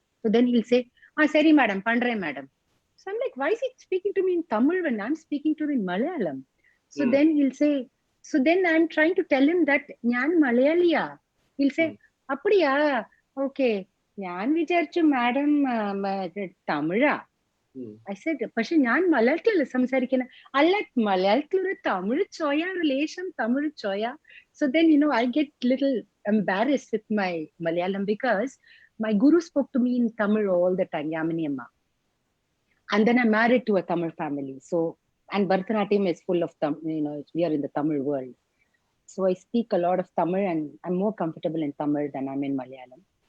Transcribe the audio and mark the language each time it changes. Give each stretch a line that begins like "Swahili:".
English: So then he'll say,
Tamil: sari madam, pandre madam.
English: So I'm like, why is he speaking to me in Tamil when I'm speaking to him in Malayalam? So then he'll say, so then I'm trying to tell him that
Malayalam: njan Malayaliya.
English: He'll say,
Tamil: appadiya,
English: okay,
Malayalam: njan vicharichu madam Tamila.
English: I said,
Malayalam: പക്ഷെ ഞാൻ മലയാളത്തിലല്ല സംസാരിക്കുന്നത്. അല്ല, മലയാളത്തിലൊരു Tamil ചോയ, relation Tamil ചോയ.
English: So then, I get little embarrassed with my Malayalam because my guru spoke to me in Tamil all the time, Yamini Amma. And then I'm married to a Tamil family. So, and Bharatanatyam is full of Tamil, we are in the Tamil world. So I speak a lot of Tamil and I'm more comfortable in Tamil than I'm in Malayalam.